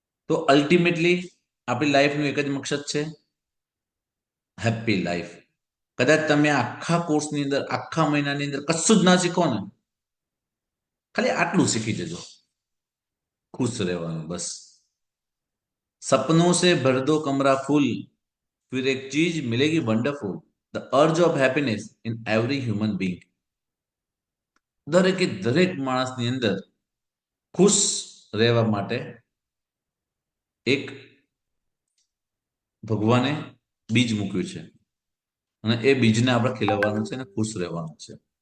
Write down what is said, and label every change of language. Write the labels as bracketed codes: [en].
[gu] તો અલ્ટિમેટલી આપણી લાઈફનું એક જ મકસદ છે, હેપી લાઈફ. કદાચ તમે આખા કોર્સની અંદર, આખા મહિનાની અંદર કશું જ ના શીખો ને, ખાલી આટલું શીખી જજો, ખુશ રહેવાનું બસ. [hi] सपनों से भर दो कमरा फूल फिर एक चीज मिलेगी [en] Wonderful the urge of happiness in every human being. [gu] દરેકે દરેક માણસની અંદર ખુશ રહેવા માટે એક ભગવાને બીજ મૂક્યું છે અને એ બીજને આપણે ખીલવવાનું છે અને ખુશ રહેવાનું છે.